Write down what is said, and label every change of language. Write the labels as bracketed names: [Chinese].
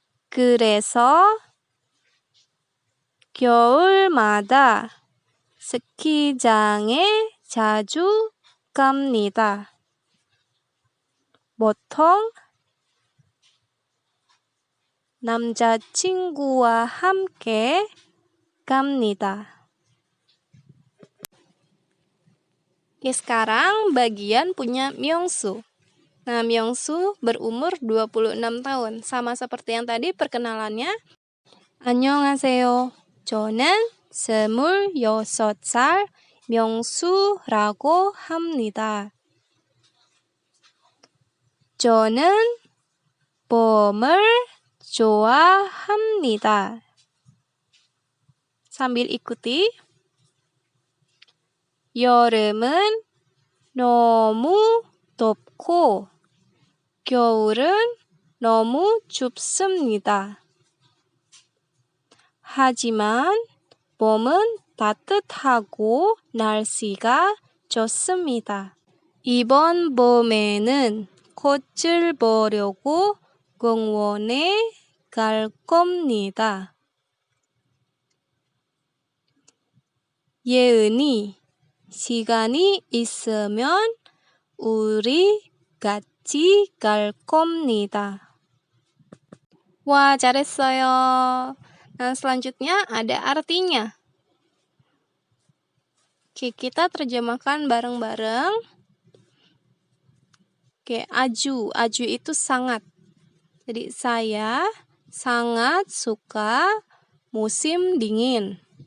[Korean] 그래서 겨울마다 스키장에 자주 갑니다. 보통 남자친구와 함께 갑니다. [Indonesian] Oke, sekarang bagian punya Myungsu. Nah, Myungsu berumur 26 tahun. Sama seperti yang tadi perkenalannya. [Korean] 안녕하세요. 저는 26살 명수라고 합니다. 저는 봄을 좋아합니다. [Indonesian] Sambil ikuti. [Korean] 여름은 너무 덥고 겨울은 너무 춥습니다. 하지만 봄은 따뜻하고 날씨가 좋습니다. 이번 봄에는 꽃을 보려고 공원에 갈 겁니다. 예은이, 시간이 있으면 우리 같이 갈 겁니다. Wah, 잘했어요. [Indonesian] Nah, selanjutnya ada artinya. Oke, kita terjemahkan bareng-bareng. Oke, aju. Aju itu sangat. Jadi, saya sangat suka musim dingin.